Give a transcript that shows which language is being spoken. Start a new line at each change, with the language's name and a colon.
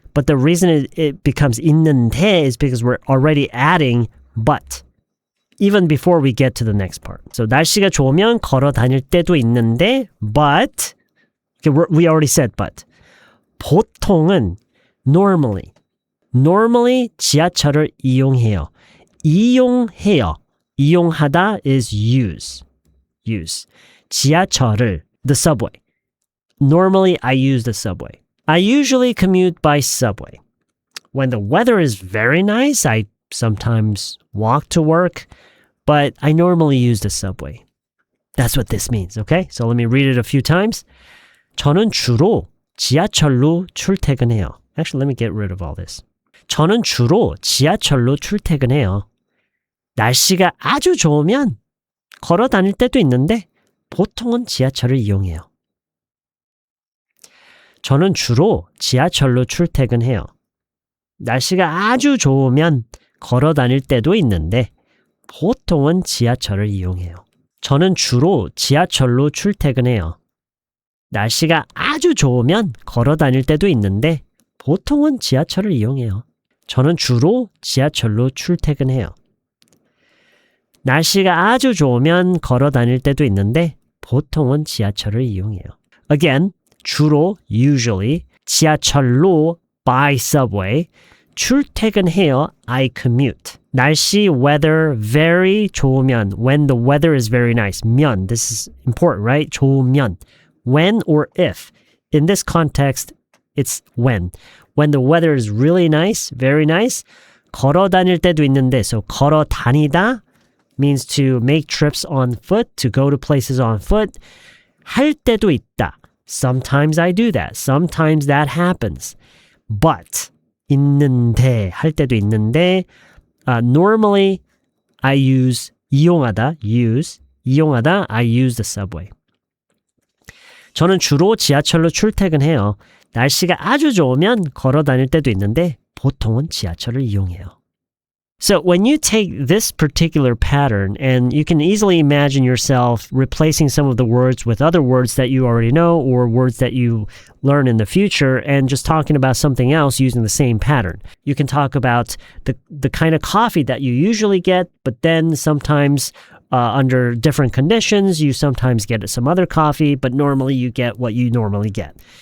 English: But the reason it becomes 있는데 is because we're already adding but. Even before we get to the next part. So
Korean: 날씨가 좋으면 걸어 다닐 때도 있는데
English: but, okay, we already said but.
Korean: 보통은
English: Normally.
Korean: Normally 지하철을 이용해요. 이용해요. 이용하다
English: is use. Use.
Korean: 지하철을,
English: the subway. Normally I use the subway. I usually commute by subway. When the weather is very nice, I sometimes walk to work, but I normally use the subway. That's what this means, okay? So let me read it a few times.
Korean: 저는 주로 지하철로 출퇴근해요.
English: Actually, let me get rid of all this.
Korean: 저는 주로 지하철로 출퇴근해요. 날씨가 아주 좋으면 걸어 다닐 때도 있는데 보통은 지하철을 이용해요. 저는 주로 지하철로 출퇴근해요. 날씨가 아주 좋으면 걸어 다닐 때도 있는데 보통은 지하철을 이용해요. 저는 주로 지하철로 출퇴근해요. 날씨가 아주 좋으면 걸어 다닐 때도 있는데 보통은 지하철을 이용해요. 저는 주로 지하철로 출퇴근해요. 날씨가 아주 좋으면 걸어 다닐 때도 있는데 보통은 지하철을 이용해요.
English: Again, 주로, usually, 지하철로, by subway, 출퇴근해요, I commute. 날씨, weather, very 좋으면, when the weather is very nice, 면, this is important, right? 좋으면, when or if. In this context, it's when. When the weather is really nice, very nice,
Korean: 걸어 다닐 때도 있는데,
English: so
Korean: 걸어 다니다
English: means to make trips on foot, to go to places on foot.
Korean: 할 때도 있다.
English: Sometimes I do that. Sometimes that happens. But
Korean: 있는데, 할 때도 있는데,
English: normally I use 이용하다, use, 이용하다, I use the subway.
Korean: 저는 주로 지하철로 출퇴근해요. 날씨가 아주 좋으면 걸어 다닐 때도 있는데 보통은 지하철을 이용해요.
English: So when you take this particular pattern, and you can easily imagine yourself replacing some of the words with other words that you already know or words that you learn in the future and just talking about something else using the same pattern. You can talk about the kind of coffee that you usually get, but then sometimes under different conditions, you sometimes get some other coffee, but normally you get what you normally get.